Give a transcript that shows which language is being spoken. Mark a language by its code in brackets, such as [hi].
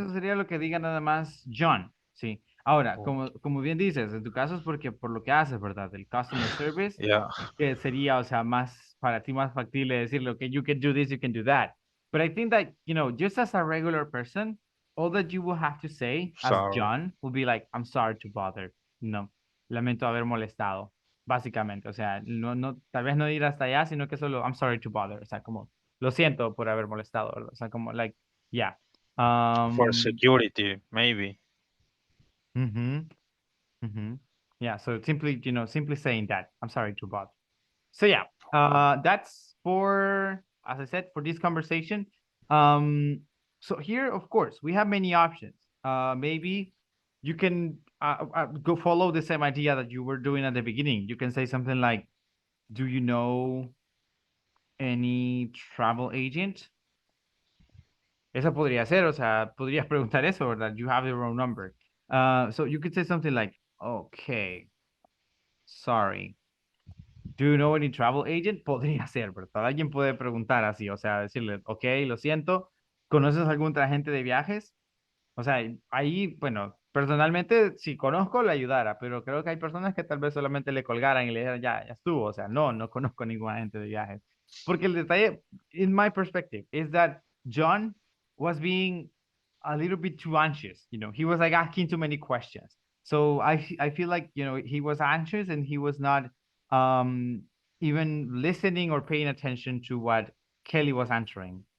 [es] eso sería lo que diga nada más John, sí. Ahora, Oh, como bien dices, en tu caso es porque por lo que haces, ¿verdad? El customer service, [en] yeah. [es] que sería, o sea, más para ti más factible decirle, [en] okay, you can do this, you can do that. But I think that, just as a regular person, all that you will have to say as Sorry. John will be like, I'm sorry to bother. [es] No, lamento haber molestado, básicamente. O sea, no, tal vez no ir hasta allá, sino que solo, [en] I'm sorry to bother. [es] O sea, como lo siento por haber molestado, ¿verdad? O sea, como like, yeah. [en] For Um, security, maybe. mhm, mhm. Yeah, so simply, simply saying that. I'm sorry to bother. So yeah, that's for, as I said, for this conversation. Um, so here, of course, we have many options. Maybe you can go follow the same idea that you were doing at the beginning. You can say something like, "Do you know any travel agent?" [es] Esa podría ser, o sea, podrías preguntar eso, ¿verdad? [en] You have the wrong number. So you could say something like, "Okay, sorry. Do you know any travel agent?" [es] Podría ser, ¿verdad? Alguien puede preguntar así, o sea, decirle, ok, lo siento, ¿conoces algún agente de viajes? O sea, ahí, bueno, personalmente, si conozco, le ayudara, pero creo que hay personas que tal vez solamente le colgaran y le dijeran, ya, ya estuvo, o sea, no, no conozco ningún agente de viajes. Porque el detalle, [en] in my perspective, is that John was being a little bit too anxious, he was like asking too many questions. So I feel like, he was anxious and he was not um even listening or paying attention to what Kelly was answering.